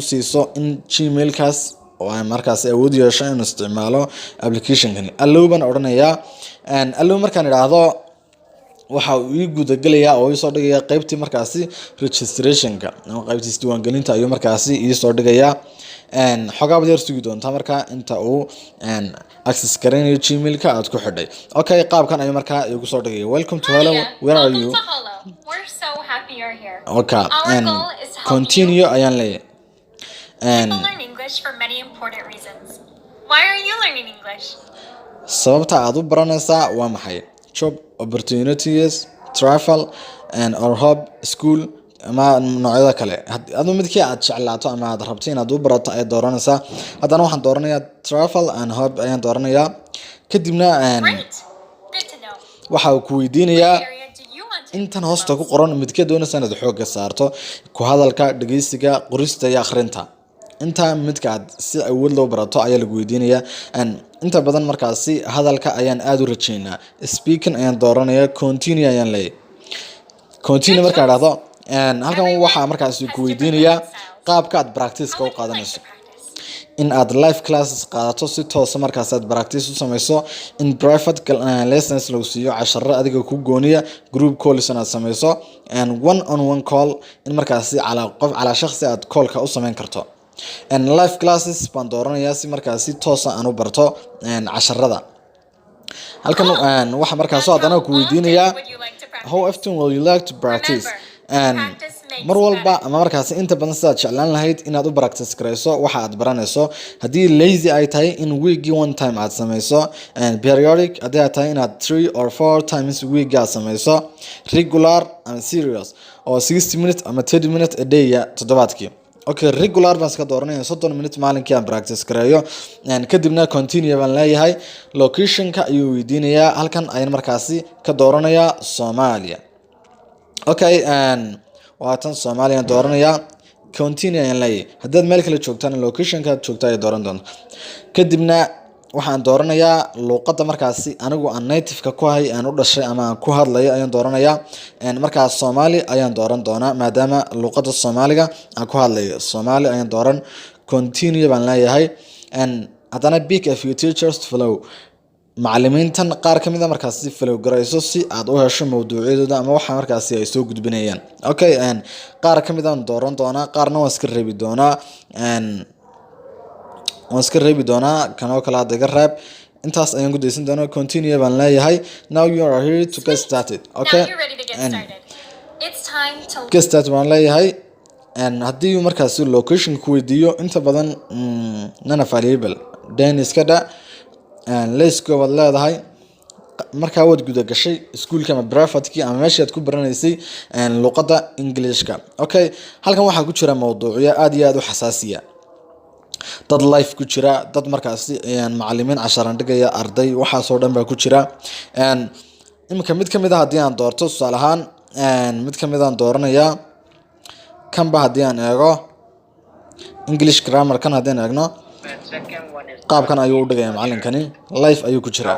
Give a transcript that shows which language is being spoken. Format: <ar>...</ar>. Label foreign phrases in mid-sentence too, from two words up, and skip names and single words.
<so>siiso in Gmail-kaas oo ay markaasi awood yeesho inuu isticmaalo application-kan allow baan odhanayaa allow markaan idhaahdo waxa uu ii gudagalayaa oo ii soo dhigayaa qaybtii markaasi registration-ka ama qaybtii isdiiwaangelinta ayuu markaasi ii soo dhigayaa xogaa baad yar sugi doontaa marka inta uu access gareynayo Gmail-ka aad ku xidhay okay qaabkan ayuu markaa igu soo dhigaya</so> <en>welcome to hello where are you We're so happy you're here. okay Our goal is to help</en> <so>continue ayaan leeyahay</so> <en>people learn English for many important reasons. Why are you learning English?</en> <so>sababta aad u baranaysaa waa maxay</so> <en>job opportunities travel or hub school</en> <so>ama noocyada kale hadba midkii aad jeclaato ama aad rabto inaad u barato ay dooranaysaa haddana waxaan dooranayaa</so> <en>travel and hub</en> <so>ayaan dooranayaa kadibna</so> <en>Great. Good to know.</en> <so>waxa uu ku weydiinayaa</so> <en>What area do you want to</en> <so>intan hoosta ku qoran midkee doonaysa inaad xoogga saarto ku hadalka dhageysiga qorista iyo akhrinta inta midka aad si awood loo barato ayaa lagu weydiinayaa inta badan markaasi hadalka ayaan aad u rajeynaa speaking ayaan dooranayaa continue ayaan leeyahay continue marka dhahdo halkan waxa markaasi ku weydiinayaa qaabka aad practice-ka u qaadanayso in aad</so> <en>live classes</en> <so>qaadato si toos ah markaas aad practice u sameyso in</so> <en>private lessons</en> <so>lagu siiyo casharro adiga ku gooniya</so> <en>group calls</en> <so>aad sameyso</so> <en>and one on one call</en> <so>in markaasi ala shakhsi aad call-ka u sameyn karto</so> <en>live classes</en> <so>baan dooranayaa si markaasi toos ah aan u barto casharrada halkan waxa markaas soo hadana ku weydiinayaa</so> <en>Would you like to practice? how often will you like to practice Remember, practice makes</en> <so>mar walba</so> <en>better.</en> <so>ama markaas inta badan sidaad jeclaan lahayd inaad u practice garayso waxa aad baranayso haddii lazy ay tahay in</so> <en>weekly one time</en> <so>aad samayso periodic haddii ay tahay inaad</so> <en>3 or 4 times week</en> <so>aad samayso</so> <en>regular and serious</en> <so>oo 60 minutes ama 30 minutes</so> <en>a day</en> <so>toddobaadkii okay regular baan iska dooranaya 30 minutes maalinkii aan practice gareeyo kadibna continue baan leeyahay locationka ayuu weydiinayaa halkan ayaan markaasi ka dooranayaa Soomaaliya okay waatan Soomaaliya dooranaya continue ayaan leeyahay haddaad meel kale joogtaan locationka aad joogtaa ay dooran doonto kadibna waxaan dooranayaa luqadda markaasi anigu aan native-ka ku hay aan u dhashay ama aan ku hadlayo ayaan dooranayaa markaas Soomaali ayaan dooran doonaa maadaama luqadda Soomaaliga aan ku hadlayo Soomaali ayaan dooran continue baan leeyahay haddana</so> <en>pick a few teachers to follow</en> <so>macallimiintan qaar kamid ah markaasi follow garayso si aad u hesho mawduucyadooda ama waxa markaasi ay soo gudbinayaan okay qaar kamid ah dooran doonaa qaarna waan iska reebi doonaa kanoo kala adiga reeb intaas ayaan ku deysan doonaa continue baan leeyahay</so> <en>now you are here to get started okay Now you're ready to get started. It's time to get started</en> <so>baan leeyahay haddii uu markaasi location ku weydiiyo inta badan nana variable then iska dha</so> <en>let's go</en> <so>wad leedahay markaa wad guda gashay iskuulka ama privatekii ama meeshii aad ku baranaysay luqadda Englishka okay halkan waxaa ku jira mawduucyo aad iyo aad u xasaasiya dad live ku jira dad markaasi macallimiin casharan dhigaya arday waxa soo dhan baa ku jira imika mid kamid ah haddii aan doorto tusaale ahaan mid kamid aan dooranayaa kanba haddii aan eego</so> <en>English grammar</en> <so>kan haddii aan eegno qaabkan ayuu u dhigaya macallinkani live ayuu ku jiraa</so>